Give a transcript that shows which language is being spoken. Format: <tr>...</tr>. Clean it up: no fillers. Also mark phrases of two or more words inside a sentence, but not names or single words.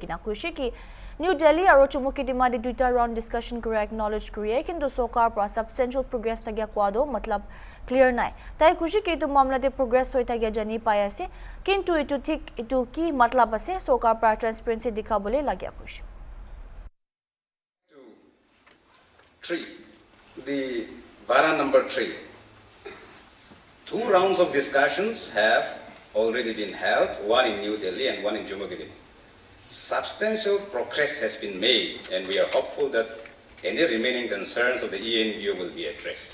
<nag>gina kushi ki New Delhi aro chumuki dima de duita round discussion kuri acknowledge kuri kintu Sarkar pra</nag> <en>substantial progress</en> <nag>tagya kwado matlab clear nai tai kushi ki tu mamla de progress hoi tagya jani pai ase kintu itu thik itu ki matlab ase Sarkar pra transparency dikhabole lagya kushi</nag> <en>3 the bara number 3 2 rounds of discussions have already been held, one in New Delhi and one in Jammu. Substantial progress has been made, and we are hopeful that any remaining concerns of the ENPO will be addressed.</en>